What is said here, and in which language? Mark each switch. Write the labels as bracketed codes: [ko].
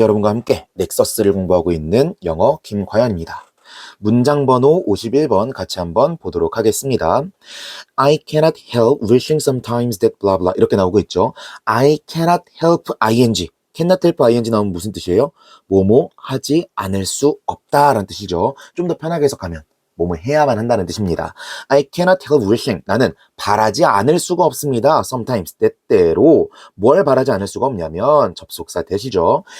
[ko] 여러분과 함께 넥서스를 공부하고 있는 영어 김과연입니다. 문장 번호 51번 같이 한번 보도록 하겠습니다. [en] I cannot help wishing sometimes that blah blah [ko] 이렇게 나오고 있죠. [en] I cannot help ing. cannot help ing [ko] 나오면 무슨 뜻이에요? 뭐뭐 하지 않을 수 없다라는 뜻이죠. 좀 더 편하게 해석하면 뭐뭐 해야만 한다는 뜻입니다. [en] I cannot help wishing. [ko] 나는 바라지 않을 수가 없습니다. sometimes, 때때로. 뭘 바라지 않을 수가 없냐면 접속사 대시죠.